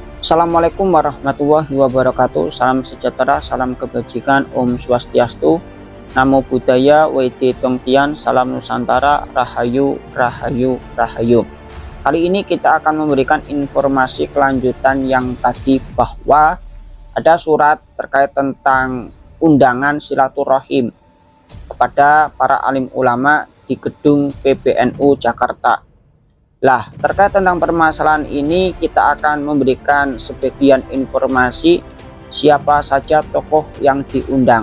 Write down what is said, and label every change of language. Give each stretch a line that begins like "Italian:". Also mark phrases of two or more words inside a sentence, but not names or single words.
Arabic: السلام عليكم ورحمة الله وبركاته.
Indonesian: Salam sejahtera, salam kebajikan, Om Swastiastu, Namo Buddhaya, Wede Tongtian, Salam Nusantara, Rahayu, Rahayu, Rahayu. Kali ini kita akan memberikan informasi kelanjutan yang tadi, bahwa ada surat terkait tentang undangan silaturahim kepada para alim ulama di gedung PBNU Jakarta. Lah, terkait tentang permasalahan ini kita akan memberikan sebagian informasi siapa saja tokoh yang diundang.